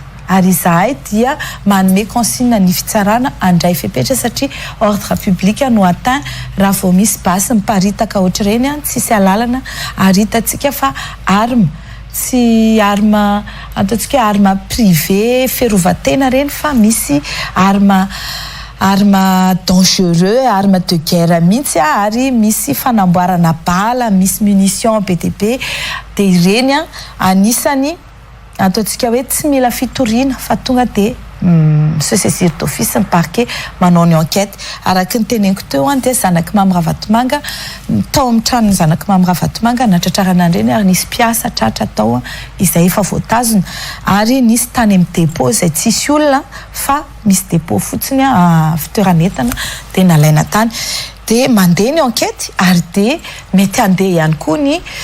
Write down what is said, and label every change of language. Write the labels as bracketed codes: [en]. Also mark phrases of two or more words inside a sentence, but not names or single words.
[mg] Ary izahay dia manome consigne ny fitsarana andray fepetra satria [fr] ordre public [mg] no atteint raha vao misy basy miparitaka ohatr'ireny tsisy alalana aritatsika fa arme tsy arme ataontsika arme privé ferovatena reny fa misy [fr] arme dangereux, arme de guerre [mg] mihitsy ary misy fanamboarana bala, misy munition BTP dia ireny anisany ataontsika hoe tsy mila fitoriana fa tonga dia [fr] se saisir d'office [mg] ny parquet manao ny enquête araka ny teneniko teo dia zanaky mamy Ravatomanga tao amin'ny tranony zanaky mamy Ravatomanga natratrarana an'ireny ary nisy mpiasa tratra tao izay efa voatazona ary nisy tany amin'ny dépôt izay tsisy olona fa misy dépôt fotsiny fitoeranentana dia nalaina tany dia mandeha ny enquête ary dia mety andeha ihany koa ny